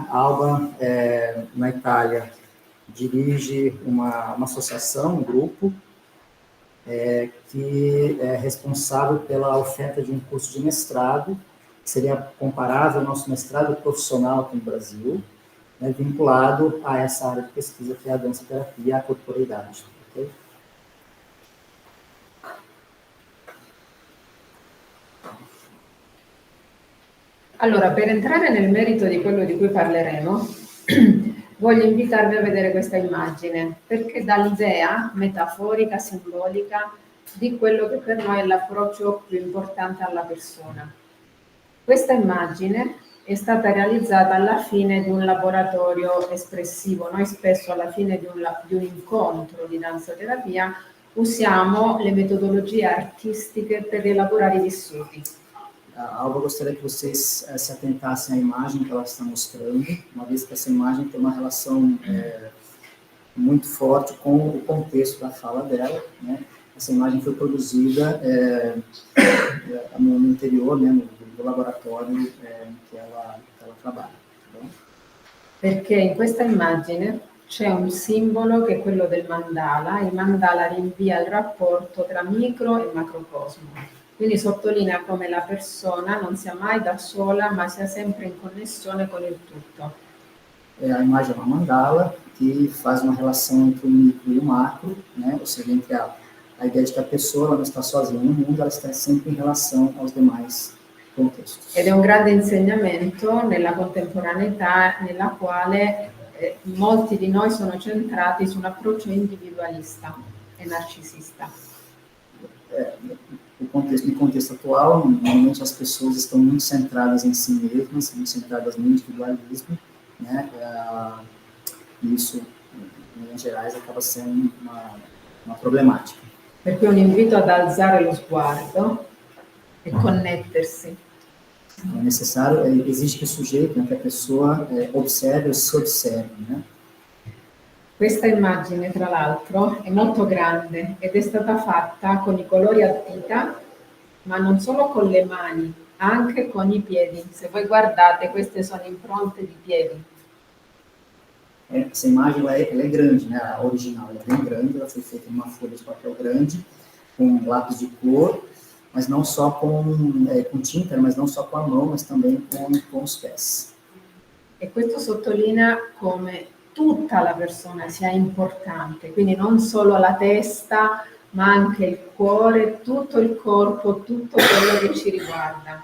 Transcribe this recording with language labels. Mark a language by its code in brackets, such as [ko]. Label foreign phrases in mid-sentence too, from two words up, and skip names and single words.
[pt] A Alba, na Itália, dirige uma associação, um grupo, que é responsável pela oferta de um curso de mestrado, que seria comparável ao nosso mestrado profissional aqui no Brasil, né, vinculado a essa área de pesquisa que é a dança-terapia e a corporeidade. Okay? [it] Allora, per entrare nel merito di quello di cui parleremo, voglio invitarvi a vedere questa immagine, perché dà l'idea metaforica, simbolica, di quello che per noi è l'approccio più importante alla persona. Questa immagine è stata realizzata alla fine di un laboratorio espressivo. Noi spesso alla fine di un incontro di danza-terapia usiamo le metodologie artistiche per rielaborare i vissuti. [pt] Alba, gostaria que vocês se atentassem à imagem que ela está mostrando, uma vez que essa imagem tem uma relação muito forte com o contexto da fala dela, né? Essa imagem foi produzida no interior, né, do laboratório em que ela trabalha. Tá bom? [it] Perché in questa immagine c'è un simbolo che è quello del mandala. Il mandala rinvia il rapporto tra micro e macrocosmo. Quindi sottolinea come la persona non sia mai da sola, ma sia sempre in connessione con il tutto. [pt] A imagem é uma mandala que faz uma relação entre o micro e o macro, né? Ou seja, entre a ideia de que a pessoa ela não está sozinha no mundo, ela está sempre em relação aos demais contextos. [it] Ed è un grande insegnamento nella contemporaneità nella quale molti di noi sono centrati su un approccio individualista e narcisista. [pt] No contexto atual, normalmente as pessoas estão muito centradas em si mesmas, muito centradas no individualismo, né? E isso, em linhas gerais, acaba sendo uma problemática. [it] Per cui un invito ad alzare lo sguardo e connettersi. [pt] É necessário, exige que o sujeito, né, que a pessoa observe e se observe, né? [it] Questa immagine, tra l'altro, è molto grande ed è stata fatta con i colori a vita, ma non solo con le mani, anche con i piedi. Se voi guardate, queste sono impronte di piedi. [pt] Essa imagem ela é grande, né? A original ela é bem grande, ela foi feita em uma folha de papel grande, com lápis de cor, mas não só com tinta, mas não só com a mão, mas também com os pés. [it] E questo sottolinea come tutta la persona sia importante, quindi non solo la testa, ma anche il cuore, tutto il corpo, tutto quello che ci riguarda.